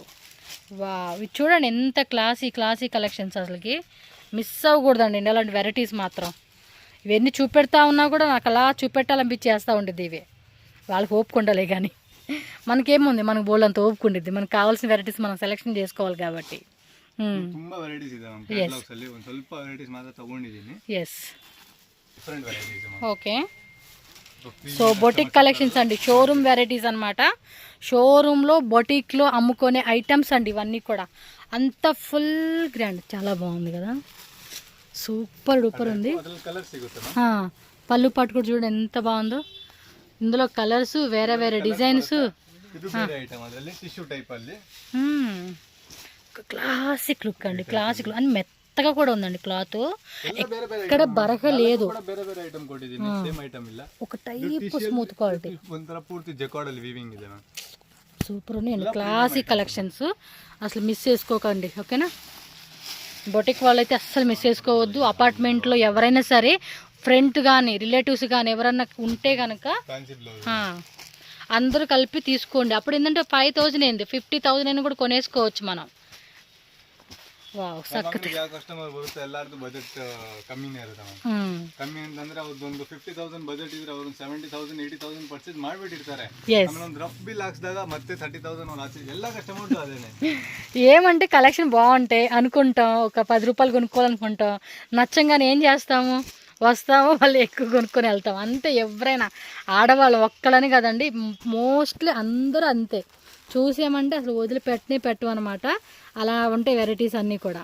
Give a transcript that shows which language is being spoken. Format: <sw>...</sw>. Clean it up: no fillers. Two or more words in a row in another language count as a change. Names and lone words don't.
<te>వా, ఇది చూడండి ఎంత</te> <en>classy collections,</en> <te>అసలుకి మిస్ అవ్వకూడదండి ఇలాంటి వెరైటీస్ మాత్రం. ఇవన్నీ చూపెడతా ఉన్నా కూడా నాకు అలా చూపెట్టాలనిపించేస్తూ ఉంటుంది. ఇవి వాళ్ళకి ఓపుకుండాలే కానీ మనకేముంది, మనకు బోల్డంత ఓపుకుంటుంది. మనకు కావాల్సిన వెరైటీస్ మనం సెలెక్షన్ చేసుకోవాలి కాబట్టి.</te> <kn>ತುಂಬಾ ವೆರೈಟೀಸ್ ಇದೆ</kn> <en>ma'am catalogs</en> <kn>ಅಲ್ಲಿ. ಒಂದು ಸ್ವಲ್ಪ ವೆರೈಟೀಸ್ ಮಾತ್ರ ತಗೊಂಡಿದ್ದೀನಿ.</kn> <te>ఎస్,</te> <en>different varieties ma'am.</en> <te>ఓకే. సో</te> <en>boutique collections</en> <te>అండి,</te> <en>showroom varieties</en> <te>అనమాట. షోరూంలో బొటిక్లో అమ్ముకునే ఐటమ్స్ అండి ఇవన్నీ కూడా. అంత</te> <en>full grand,</en> <te>చాలా బాగుంది కదా,</te> <en>super duper</en> <te>ఉంది.</te> <kn>ಅದರಲ್ಲಿ ಕಲರ್ಸ್ ಸಿಗುತ್ತೆ ಮ್ಯಾಮ್.</kn> <te>పళ్ళు పట్టు కూడా చూడండి ఎంత బాగుందో. ఇందులో కలర్స్ వేరే డిజైన్స్.</te> <kn>ಇದು ಬೇರೆ ಐಟಮ್, ಅದರಲ್ಲಿ</kn> <en>tissue type</en> <kn>ಅಲ್ಲಿ.</kn> <en>classic look</en> <te>అండి,</te> <en>classic look</en> <te>అని మెత్తగా కూడా ఉందండి క్లాత్.</te> <kn>ಎಲ್ಲ ಬೇರೆ ಬೇರೆ</kn> <te>ఇక్కడ బరక లేదు,</te> <kn>ಕೂಡ ಬೇರೆ ಬೇರೆ ಐಟಮ್ ಕೊಟ್ಟಿದ್ದೀನಿ.</kn> <en>same item</en> <kn>ಇಲ್ಲ,</kn> <te>ఒక</te> <en>type smooth quality.</en> <kn>ಒಂಥರ ಪೂರ್ತಿ ಜಕಾರ್ಡ್ ಅಲ್ಲಿ ವೀವಿಂಗ್ ಇದೆ ಮ್ಯಾಮ್.</kn> <te>సూపర్ ఉన్నాయండి</te> <en>classic collections,</en> <te>అసలు మిస్ చేసుకోకండి. ఓకేనా, బొటిక్ వాళ్ళైతే అస్సలు మిస్ చేసుకోవద్దు. అపార్ట్మెంట్లో ఎవరైనా సరే ఫ్రెండ్ కానీ రిలేటివ్స్ కానీ ఎవరన్నా ఉంటే కనుక</te> <en>fancy blouse</en> <te>అందరూ కలిపి తీసుకోండి. అప్పుడు ఏంటంటే 5,000 ఏంది 50,000 అయినా కూడా కొనేసుకోవచ్చు మనం.</te> <kn>ವಾವ್, ಸಕ್ಕತ್ತೆ. ಯಾವ ಕಸ್ಟಮರ್ ಬರುತ್ತೆ ಎಲ್ಲಾರ್ದು ಬಜೆಟ್ ಕಮ್ಮಿನೇ ಇರುತ್ತೆ ಮ್ಯಾಮ್. ಕಮ್ಮಿ ಅಂತಂದ್ರೆ ಅವ್ರದ್ದೊಂದು 50,000 ಬಜೆಟ್ ಇದ್ರೆ ಅವ್ರು 70,000 80,000 ಪರ್ಚೇಸ್ ಮಾಡ್ಬಿಟ್ಟಿರ್ತಾರೆ. ಆಮೇಲೆ ಒಂದು</kn> <en>rough bill</en> <kn>ಹಾಕ್ಸಿದಾಗ ಮತ್ತೆ 30,000 ಒಂದು ಆಚೆ ಎಲ್ಲ ಕಸ್ಟಮರ್ಸ್ ಅದೇನೆ.</kn> <te>ఏమంటే కలెక్షన్ బాగుంటాయి అనుకుంటాం, ఒక 10 రూపాయలు కొనుక్కోవాలనుకుంటాం, నచ్చంగానే ఏం చేస్తాము, వస్తాము, వాళ్ళు ఎక్కువ కొనుక్కొని వెళ్తాం అంతే. ఎవరైనా ఆడవాళ్ళు ఒక్కడని కదండి, మోస్ట్లీ అందరూ అంతే. చూసామంటే అసలు పెట్టు అనమాట. అలా ఉంటాయి వెరైటీస్ అన్నీ కూడా.</te>